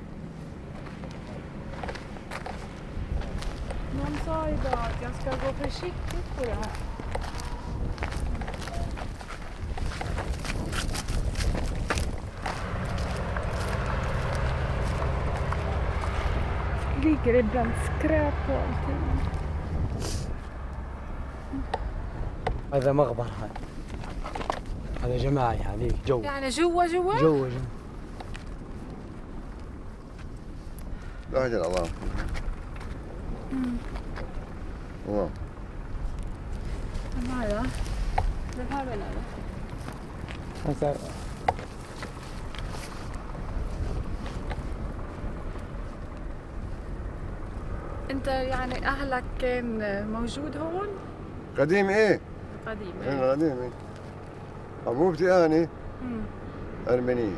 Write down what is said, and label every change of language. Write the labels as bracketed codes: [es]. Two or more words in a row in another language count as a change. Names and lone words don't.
[sv] Någon sa idag att jag ska gå försiktigt på det här. Ligger ibland skräp på allting. [ar] هذا مقبرة هذا جماعي هذيك جو يعني جوا جو لا أجل الله الله [sv] هذا det här väl [ar] هسه انت يعني اهلك كان موجود هون؟ قديم إيه؟ قديم إيه قديم إيه حبوبتي أنا أرمينية.